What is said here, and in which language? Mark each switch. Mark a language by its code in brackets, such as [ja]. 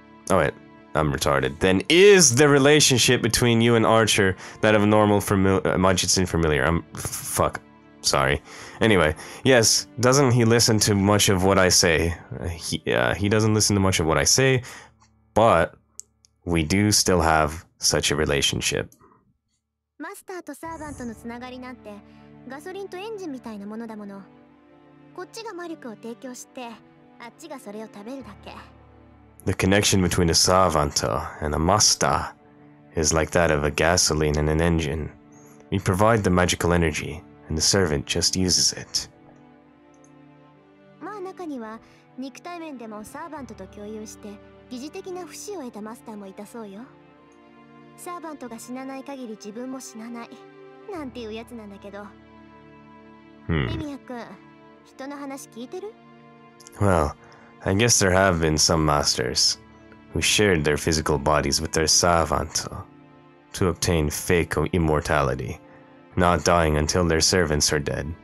[en] Oh wait, I'm retarded. Then is the relationship between you and Archer that of a normal Majutsu familiar? Fuck. Sorry. Anyway, yes, doesn't he listen to much of what I say? He doesn't listen to much of what I say, but we do still have such a relationship. Master to servant [ja] のつながりなんてガソリンとエンジンみたいなものだもの。こっちが魔力を提供して、あっちがそれを食べるだけ。 [en] The connection between a servant and a master is like that of a gasoline and an engine. We provide the magical energy, and the servant just uses it. [ja] まあ中には肉体面でもサーバントと共有して疑似的な不死を得たマスターもいたそうよ。サーバントが死なない限り自分も死なないなんていうやつなんだけど。エミヤ君、人の話聞いてる？ [en] Well, I guess there have been some masters who shared their physical bodies with their servant to obtain fake immortality, not dying until their servants are dead.